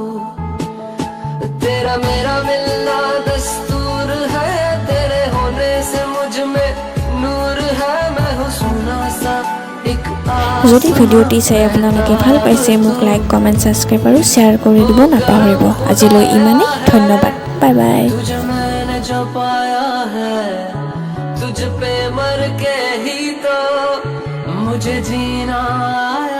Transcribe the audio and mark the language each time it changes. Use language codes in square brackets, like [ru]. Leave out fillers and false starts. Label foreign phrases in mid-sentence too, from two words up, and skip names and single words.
[hi] तेरा मेरा मिलना दस्तूर है तेरे होने से मुझ में नूर है मैं हूँ सोना सा एक [as] যদি ভিডিঅ'টি চাই আপোনালোকে ভাল পাইছে মোক [en] like comment subscribe [as] আৰু শ্বেয়াৰ কৰি দিব নাপাহৰিব আজিলৈ ইমানেই ধন্যবাদ [en] bye bye [hi] तुझे मैंने जो पाया है तुझ पे मर के ही तो मुझे जीना